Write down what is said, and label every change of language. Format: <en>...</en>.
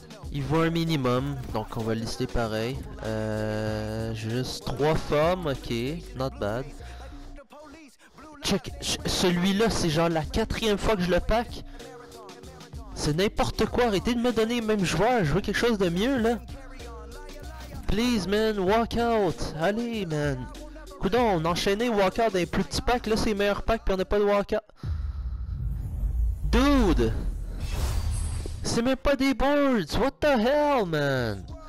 <fr>Il vaut un minimum, donc on va le lister pareil. Juste 3 formes,</fr> <en>ok, not bad.</en> <fr>Check, celui-là c'est genre la 4e fois que je le pack. C'est n'importe quoi, arrêtez de me donner les mêmes joueurs, je veux quelque chose de mieux là.</fr> <en>Please man, walk out,</en> <fr>allez</fr> <en>man.</en> <fr>Coudon, on enchaînait walkout dans les plus petits packs, là c'est les meilleurs packs puis on n'a pas de walkout. Dude! C'est même pas des boards!</fr> <en>What the hell, man?</en>